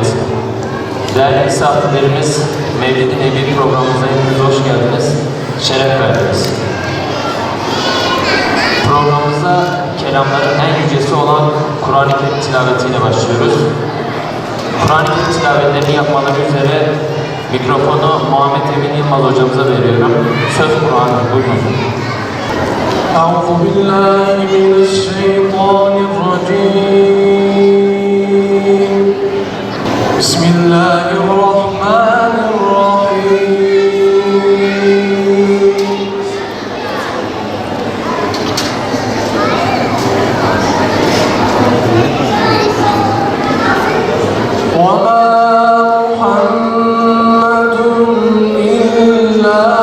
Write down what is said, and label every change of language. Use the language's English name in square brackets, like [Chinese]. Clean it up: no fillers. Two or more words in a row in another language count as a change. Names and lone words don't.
[Turkish] Değerli misafirlerimiz, Mevlid-i Nebi programımıza hepiniz hoş geldiniz, şeref verdiniz. Programımıza kelamların en yücesi olan Kur'an-ı Kerim tilavetiyle başlıyoruz. Kur'an-ı Kerim tilavetlerini yapmaları üzere mikrofonu Muhammed Emin Yılmaz hocamıza veriyorum. Söz Kur'an'ın, buyurun hocam. [Arabic] أعوذ بالله من الشيطان الرجيم بسم الله الرحمن الرحيم وما محمد إلا